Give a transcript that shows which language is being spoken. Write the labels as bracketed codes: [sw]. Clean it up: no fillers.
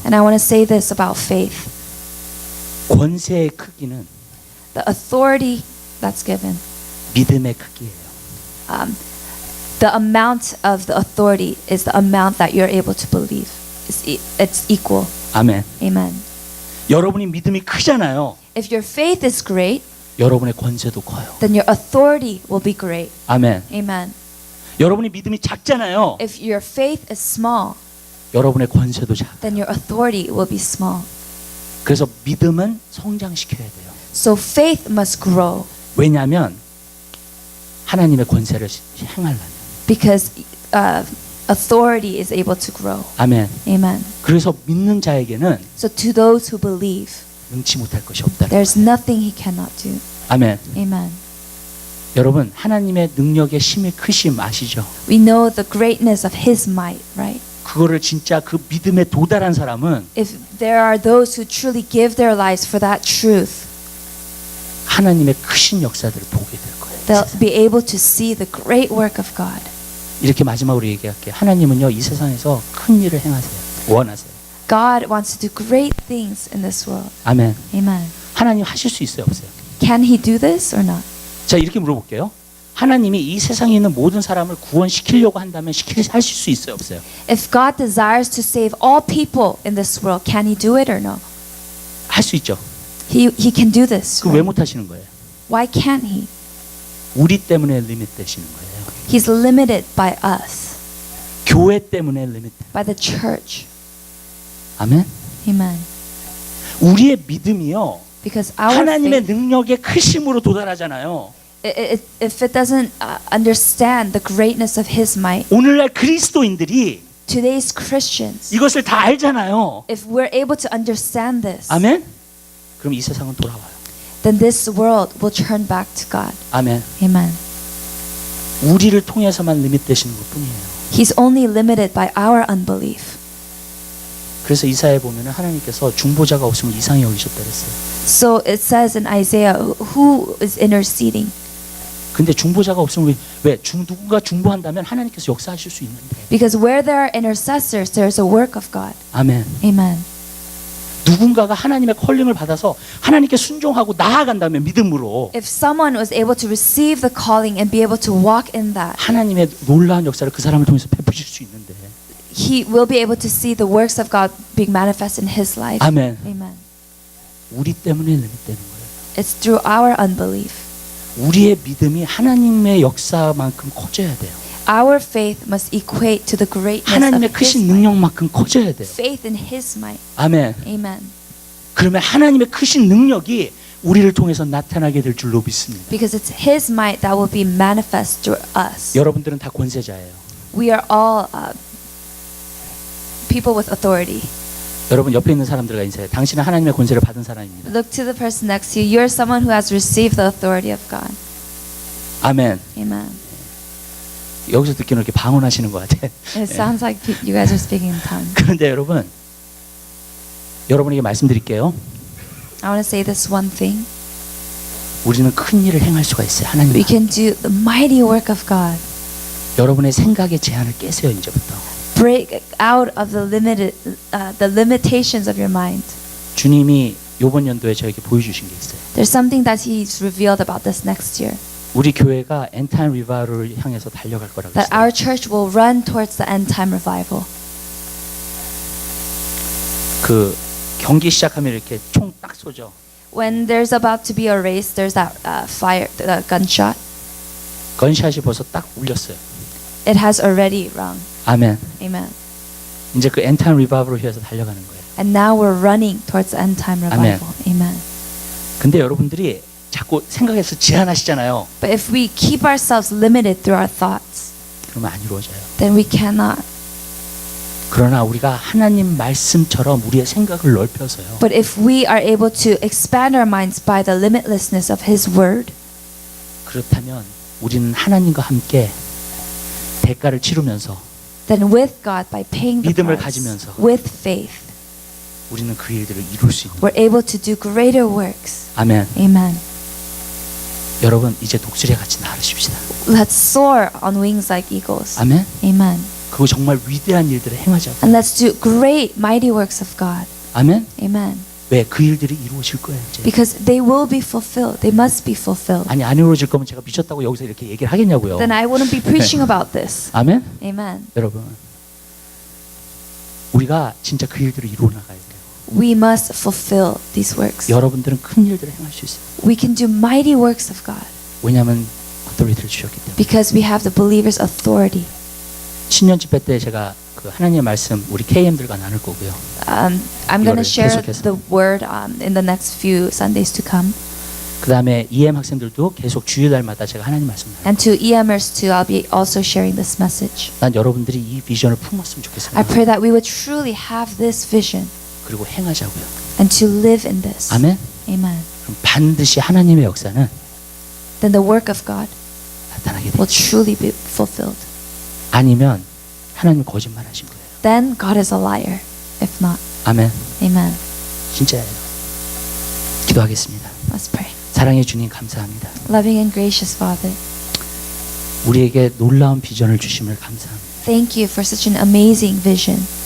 [en] And I want to say this about faith. [ko] 권세의 크기는 [en] The authority that's given, [ko] 믿음의 크기예요. [en] the amount of the authority is the amount that you're able to believe. It's equal. [ko] 아멘. [en] Amen. [ko] 여러분이 믿음이 크잖아요. [en] If your faith is great, [ko] 여러분의 권세도 커요. [en] then your authority will be great. [ko] 아멘. [en] Amen. [ko] 여러분이 믿음이 작잖아요. [en] If your faith is small, [ko] 여러분의 권세도 작아요. [en] then your authority will be small. [ko] 그래서 믿음은 성장시켜야 돼요. [en] So faith must grow [ko] 왜냐하면 하나님의 권세를 행하려면. [en] because authority is able to grow. [ko] 아멘. [en] Amen. [ko] 그래서 믿는 자에게는 [en] So to those who believe, [ko] 능치 못할 것이 없다. [en] there's nothing he cannot do. [ko] 아멘. [en] Amen. [ko] 여러분 하나님의 능력의 힘의 크심 아시죠? [en] We know the greatness of his might, right? [ko] 그거를 진짜 그 믿음에 도달한 사람은 [en] If there are those who truly give their lives for that truth, [ko] 하나님의 크신 역사들을 보게 될 거예요. [en] they'll be able to see the great work of God. [ko] 이렇게 마지막으로 얘기할게요. 하나님은요 이 세상에서 큰 일을 행하세요. 원하세요. [en] God wants to do great things in this world. [ko] 아멘. [en] Amen. [ko] 하나님 하실 수 있어요, 없어요? [en] Can he do this or not? [ko] 자 이렇게 물어볼게요. 하나님이 이 세상에 있는 모든 사람을 구원시키려고 한다면 하실 수 있어요, 없어요? [en] If God desires to save all people in this world, can he do it or no? [ko] 할 수 있죠. [en] He can do this. [ko] 그 왜 [en] Right? [ko] 못 하시는 거예요? [en] Why can't he? [ko] 우리 때문에 리밋 되시는 거예요. [en] He's limited by us, [ko] 교회 때문에 리밋. [en] by the church. [ko] 아멘. [en] Amen. [ko] 우리의 믿음이요. [en] Because our [ko] 하나님의 [en] faith, [ko] 능력의 크심으로 도달하잖아요. [en] if it doesn't understand the greatness of his might, [ko] 오늘날 그리스도인들이 [en] today's Christians, [ko] 이것을 다 알잖아요. [en] if we're able to understand this, [ko] 아멘. 그럼 이 세상은 돌아와요. [en] then this world will turn back to God. [ko] 아멘. [en] Amen. [ko] 우리를 통해서만 리밋되시는 것뿐이에요. [en] He's only limited by our unbelief. [ko] 그래서 이사야에 보면은 하나님께서 중보자가 없으면 이상히 여기셨다 그랬어요. [en] So it says in Isaiah, who is interceding? [ko] 근데 중보자가 없으면 누군가 중보한다면 하나님께서 역사하실 수 있는데. [en] Because where there are intercessors, there is a work of God. [ko] 아멘. [en] Amen. [ko] 누군가가 하나님의 컬링을 받아서 하나님께 순종하고 나아간다면 믿음으로 [en] If someone was able to receive the calling and be able to walk in that, [ko] 하나님의 놀라운 역사를 그 사람을 통해서 베푸실 수 있는데. [en] he will be able to see the works of God being manifest in his life. [ko] 아멘. [en] Amen. [ko] 우리 때문에 리밋되는 거예요. [en] It's through our unbelief. [ko] 우리의 믿음이 하나님의 역사만큼 커져야 돼요. [en] Our faith must equate to the greatness [ko] 하나님의 [en] of his [ko] 크신 [en] might. [ko] 능력만큼 커져야 돼요. [en] Faith in his might. [ko] 아멘. [en] Amen. [ko] 그러면 하나님의 크신 능력이 우리를 통해서 나타나게 될 줄로 믿습니다. [en] Because it's his might that will be manifest through us. [ko] 여러분들은 다 권세자예요. [en] We are all people with authority. [ko] 여러분 옆에 있는 사람들과 인사해요. 당신은 하나님의 권세를 받은 사람입니다. [en] Look to the person next to you. You're someone who has received the authority of God. [ko] 아멘. [en] Amen. [ko] 여기서 듣기는 이렇게 방언하시는 것 같아. [en] It sounds like you guys are speaking in tongues. [ko] 그런데 여러분에게 말씀드릴게요. [en] I want to say this one thing. [ko] 우리는 큰 일을 행할 수가 있어요. 하나님. [en] We can do the mighty work of God. [ko] 여러분의 생각의 제한을 깨세요. 이제부터. [en] Break out of the limitations of your mind. [ko] 주님이 이번 연도에 저에게 보여주신 게 있어요. [en] There's something that He's revealed about this next year. [ko] 우리 교회가 엔타임 리바이럴을 향해서 달려갈 거라고 [en] That [ko] 했어요. [en] our church will run towards the end time revival. [ko] 그 경기 시작하면 이렇게 총 딱 쏘죠. [en] When there's about to be a race, there's that gunshot. [ko] 건샷이 벌써 딱 울렸어요. [en] It has already rung. [ko] 아멘. [en] Amen. [ko] 이제 그 엔타임 리바이럴을 위해서 달려가는 거예요. [en] And now we're running towards the end time revival. Amen. [ko] 근데 여러분들이 자꾸 생각해서 제한하시잖아요. [en] But if we keep ourselves limited through our thoughts, [ko] 그러면 안 이루어져요. [en] then we cannot. [ko] 그러나 우리가 하나님 말씀처럼 우리의 생각을 넓혀서요. [en] But if we are able to expand our minds by the limitlessness of His Word, [ko] 그렇다면 우리는 하나님과 함께 대가를 치르면서 [en] then with God, by paying the [ko] 믿음을 [en] price, [ko] 가지면서 [en] with faith, [ko] 우리는 그 일들을 이룰 수 있는. [en] we're able to do greater works. [ko] 아멘. [en] Amen. [ko] 여러분 이제 독수리 같이 나르십시다. [en] Let's soar on wings like eagles. [ko] 아멘. [en] Amen. [ko] 그거 정말 위대한 일들을 행하자고. [en] And let's do great, mighty works of God. [ko] 아멘. [en] Amen. [ko] 왜 그 일들이 이루어질 거예요 이제. [en] Because they will be fulfilled. They must be fulfilled. [ko] 아니 안 이루어질 거면 제가 미쳤다고 여기서 이렇게 얘기를 하겠냐고요. [en] Then I wouldn't be preaching about this. [ko] 아멘. [en] Amen. [ko] 여러분 우리가 진짜 그 일들을 이루어 나가야 돼요. [en] We must fulfill these works. [ko] 여러분들은 큰 일들을 행할 수 있어요. [en] We can do mighty works of God [ko] 왜냐하면 어토리티를 주셨기 때문에. [en] because we have the believer's authority. [ko] 신년 집회 때 제가 그 하나님의 말씀 우리 KM들과 나눌 거고요. [en] I'm going to [ko] 이거를 [en] share [ko] 계속해서. [en] the word in the next few Sundays to come. [ko] 그 다음에 EM 학생들도 계속 주일날마다 제가 하나님 말씀 나눌. [en] And to EMers too, I'll be also sharing this message. [ko] 난 여러분들이 이 비전을 품었으면 좋겠어요. [en] I pray that we would truly have this vision [ko] 그리고 행하자고요. [en] and to live in this. [ko] 아멘. [en] Amen. [ko] 그럼 반드시 하나님의 역사는 [en] Then the work of God [ko] 나타나게 돼. [en] will truly be fulfilled. [ko] 아니면 하나님 거짓말하신 거예요. [en] Then God is a liar. If not, [ko] 아멘. [en] amen. [ko] 진짜예요. 기도하겠습니다. [en] Let's pray. [ko] 사랑해 주님 감사합니다. [en] Loving and gracious Father, [ko] 우리에게 놀라운 비전을 주심을 감사합니다. [en] thank you for such an amazing vision.